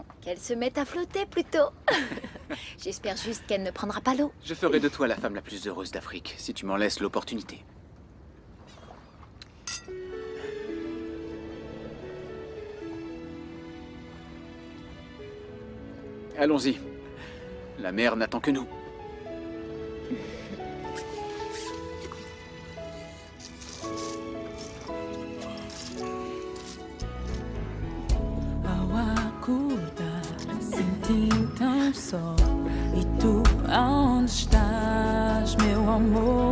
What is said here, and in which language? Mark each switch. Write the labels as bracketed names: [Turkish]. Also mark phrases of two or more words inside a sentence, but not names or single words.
[French] Qu'elle se mette à flotter plutôt. J'espère juste qu'elle ne prendra pas l'eau. Je ferai de toi la femme la plus heureuse d'Afrique, si tu m'en laisses l'opportunité. Allons-y. La mer n'attend que nous. [Portuguese] Acorda, senti tão só. E tu, aonde estás, meu amor?